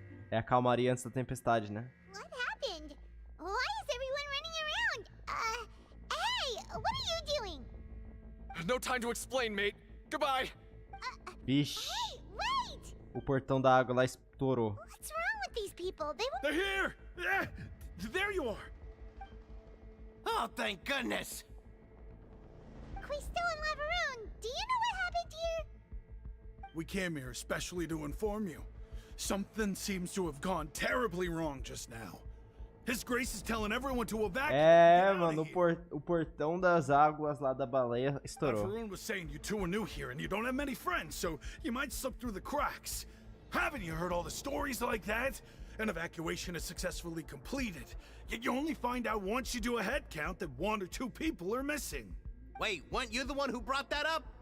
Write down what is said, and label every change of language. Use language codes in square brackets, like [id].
[pt] É a calmaria antes da tempestade, né? [en] What happened? Why is everyone running around? Hey, what are you doing? No time to explain, mate. Goodbye. [pt] Vixe. [en] Hey, wait! [pt] O portão da água lá estourou. [en] What's wrong with these people? They're here! Yeah, there you are! Oh, thank goodness! Quisto and Laveroon, do you know what happened here? We came here especially to inform you. Something seems to have gone terribly wrong just now. His Grace is telling everyone to evacuate. [pt] É, mano, o portão das águas lá da baleia estourou. [en] Laveroon was saying you two are new here and you don't have many friends, so you might slip through the cracks. Haven't you heard all the stories like that? An evacuation is successfully completed, yet you only find out once you do a head count that 1 or 2 people are missing. Wait, weren't you the one who brought that up?